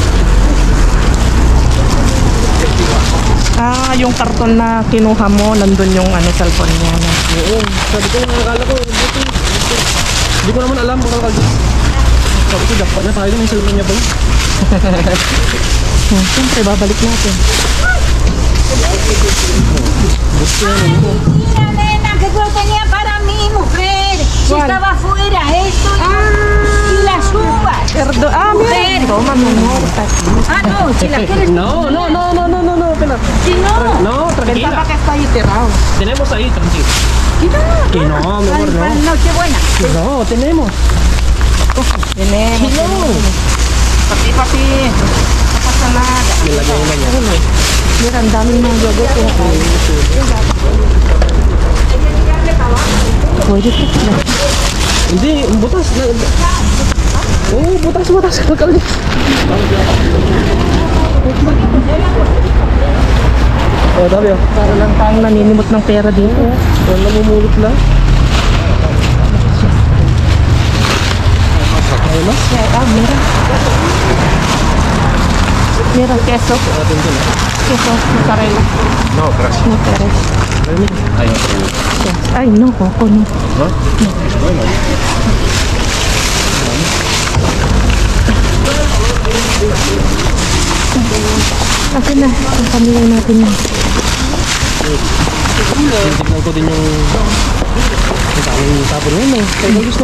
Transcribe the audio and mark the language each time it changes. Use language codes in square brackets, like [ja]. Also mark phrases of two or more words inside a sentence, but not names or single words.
[tl] Saan yan? Ah, yung karton na kinuha mo, nandun yung cellphone niya. Oo, sabi ko, akala ko, hindi ko naman alam kung nakalagay. Sabi ko, dapat na tayo ng cellphone niya ba? Siyempre, babalik natin. [es] Mira, nena, que yo tenía para mi mujer. Si ¿Cuál? estaba afuera, esto y las uvas. Mira. Toma, mi amor. Ah, no, si la quieres. No, pena. Si no. No, tranquila. Pensaba que está ahí tirado. Tenemos ahí, tranquilo. Si no. Que no, mejor no. Para Nochebuena. No, tenemos. Tenemos. No. Papi. No pasa nada. [tl] Nilagay na niya. Mira, ang daming mga yogurt. Pwede po sila. Hindi, butas. Oo, butas. Kalkal. Oh, dami oh. Para lang tayong naninimot ng pera dito. Wala namumulot lang. Ayun na. [es] Mira. Mira, queso. [tl] Atin ko na. [es] Queso, mozzarella. No, gracias. No, Perez. [tl] Ayun. Yes. Ay, [es] no, Coco, no. Ha? Bueno. [tl] Akin na, ang pamilay natin na. Tignan ko din yung daming sabon ngayon, no? Kaya gusto.